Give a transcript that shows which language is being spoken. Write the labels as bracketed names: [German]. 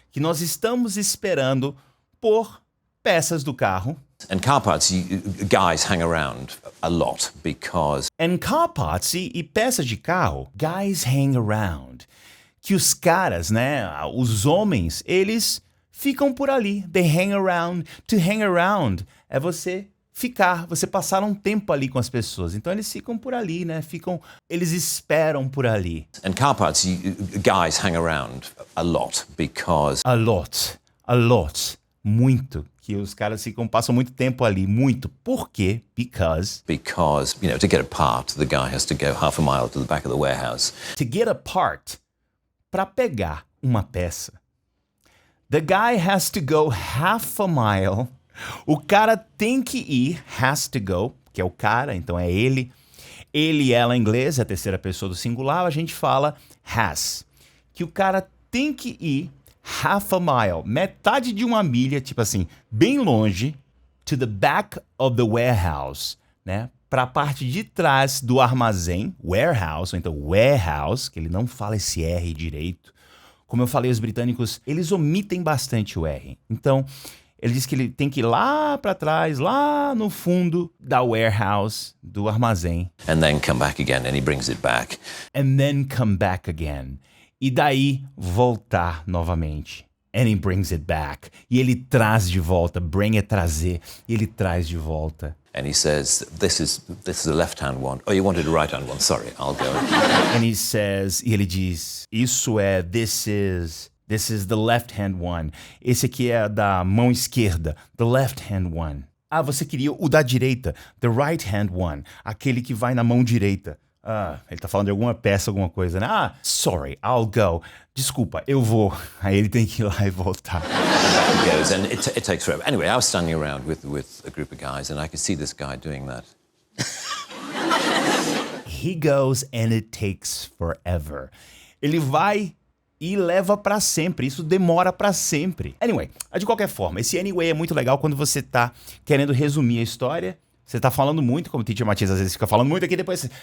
[Portuguese] Que nós estamos esperando por peças do carro. [English] And car parts, guys hang around a lot because... And car parts [Portuguese] e peças de carro, [English] guys hang around. [Portuguese] Que os caras, né, os homens, eles ficam por ali. [English] They hang around. To hang around [Portuguese] é você ficar, você passar um tempo ali com as pessoas. Então eles ficam por ali, né? Eles esperam por ali. [English] And car parts, guys hang around a lot because... A lot. A lot. Muito. [Portuguese] Que os caras passam muito tempo ali. Muito. Por quê? [English] Because to get a part, the guy has to go half a mile to the back of the warehouse. to get a part, [Portuguese] para pegar uma peça, [English] the guy has to go half a mile. [Portuguese] O cara tem que ir, [English] has to go, [Portuguese] que é o cara, então é ele. Ele e ela em inglês, é a terceira pessoa do singular, a gente fala has. Que o cara tem que ir [English] half a mile, [Portuguese] metade de uma milha, tipo assim, bem longe, [English] to the back of the warehouse, [Portuguese] né? Para a parte de trás do armazém, warehouse, ou então warehouse, que ele não fala esse R direito. Como eu falei, os britânicos, eles omitem bastante o R. Então, ele diz que ele tem que ir lá para trás, lá no fundo da warehouse, do armazém. [English] And then come back again, and he brings it back. And then come back again. [Portuguese] E daí voltar novamente. [English] And he brings it back. [Portuguese] E ele traz de volta. Bring é trazer. E ele traz de volta. [English] And he says, this is a left-hand one. Oh, you wanted a right-hand one. Sorry, I'll go. And he says, [Portuguese] e ele diz, isso é, [English] this is the left-hand one. [Portuguese] Esse aqui é da mão esquerda. [English] The left-hand one. [Portuguese] Ah, você queria o da direita. [English] The right-hand one. [Portuguese] Aquele que vai na mão direita. Ah, ele tá falando de alguma peça, alguma coisa, né? [English] Ah, sorry, I'll go. [Portuguese] Desculpa, eu vou. Aí ele tem que ir lá e voltar. [English] He goes, and it takes forever. Anyway, I was standing around with a group of guys, and I could see this guy doing that. He goes and it takes forever. [Portuguese] Ele vai e leva pra sempre. Isso demora pra sempre. Anyway, de qualquer forma, esse anyway é muito legal quando você tá querendo resumir a história. Você tá falando muito, como o Teacher Matias às vezes fica falando muito aqui, depois...